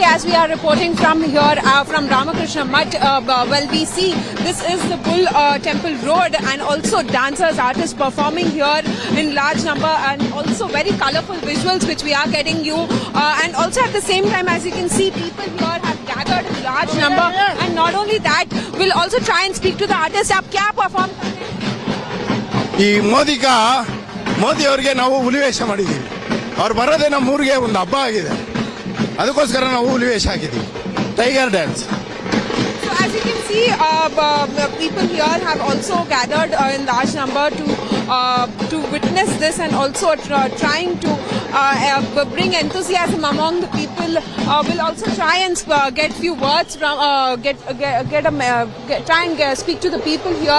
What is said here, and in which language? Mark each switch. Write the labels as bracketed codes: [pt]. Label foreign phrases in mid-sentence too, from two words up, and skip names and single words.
[en] As we are reporting from here, from Ramakrishna Mutt, well, we see this is the Bull Temple Road, and also dancers, artists performing here in large number, and also very colorful visuals which we are getting you. And also at the same time, as you can see, people here have gathered in large number. And not only that, we'll also try and speak to the artists. [hi] आप क्या परफ़ॉर्म कर रहे हैं? [kn] ಮೋದಿ ಅವರಿಗೆ ನಾವು ಹುಲಿವೇಷ ಮಾಡಿದ್ದೀವಿ. ಅವ್ರು ಬರೋದೇ ನಮ್ಮ ಊರಿಗೆ ಒಂದು ಹಬ್ಬ ಆಗಿದೆ. ಅದಕ್ಕೋಸ್ಕರ ನಾವು ಹುಲಿವೇಷ ಹಾಕಿದ್ದೀವಿ. [en] tiger dance. So as you can see, people here have also gathered in large number to witness this, and also trying to bring enthusiasm among the people. We'll also try and get few words from try and speak to the people here.